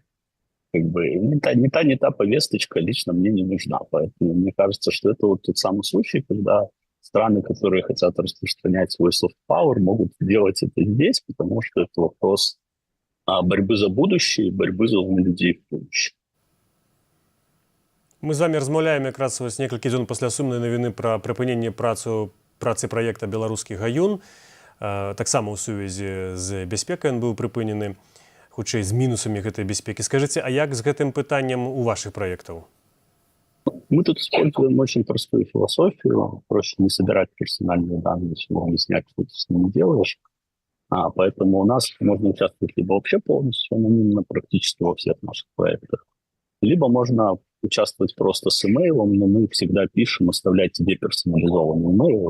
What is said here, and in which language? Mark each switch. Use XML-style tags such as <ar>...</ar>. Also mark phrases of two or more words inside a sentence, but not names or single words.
<ru>Как бы не та повесточка лично мне не нужна. Поэтому мне кажется, что это вот тот самый случай, когда страны, которые хотят распространять свой</ru> <en>soft power,</en> <ru>могут делать это здесь, потому что это вопрос борьбы за будущее, борьбы за умных людей в будущем.</ru> <be>Мы з вами размаўляем якраз вось некалькі дзён пасля сумнай навіны пра прыпыненне працы праекта «Беларускі гаюн». Таксама ў сувязі з бяспекай ён быў прыпынены, хутчэй з мінусамі гэтай бяспекі. Скажыце, а як з гэтым пытаннем у вашых праектаў?</be> <ru>Мы тут используем очень простую философию. Проще не собирать персональные данные, чем объяснять, что ты с ними делаешь. Поэтому у нас можно участвовать либо вообще полностью анонимно, практически во всех наших проектах, либо можно участвовать просто с имейлом, но мы всегда пишем, оставляйте деперсонализованный имейл.</ru>